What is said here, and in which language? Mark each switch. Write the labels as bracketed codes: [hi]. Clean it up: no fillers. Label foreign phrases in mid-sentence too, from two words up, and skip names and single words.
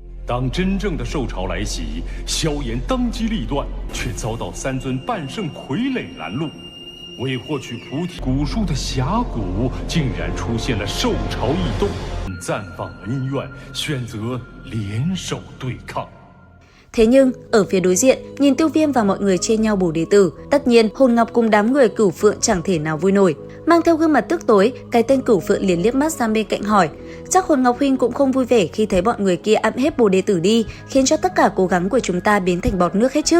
[zh] 当真正的兽潮来袭，萧炎当机立断，却遭到三尊半圣傀儡拦路。为获取菩提古树的峡谷，竟然出现了兽潮异动，暂放恩怨，选择联手对抗。 [vi] Thế nhưng, ở phía đối diện, nhìn Tiêu Viêm và mọi người chê nhau bổ đệ tử, tất nhiên Hồn Ngọc cùng đám người Cửu Phượng chẳng thể nào vui nổi. Mang theo gương mặt tức tối, cái tên Cửu Phượng liền liếc mắt sang bên cạnh hỏi, chắc Hồn Ngọc huynh cũng không vui vẻ khi thấy bọn người kia ẵm hết bổ đệ tử đi, khiến cho tất cả cố gắng của chúng ta biến thành bọt nước hết chứ.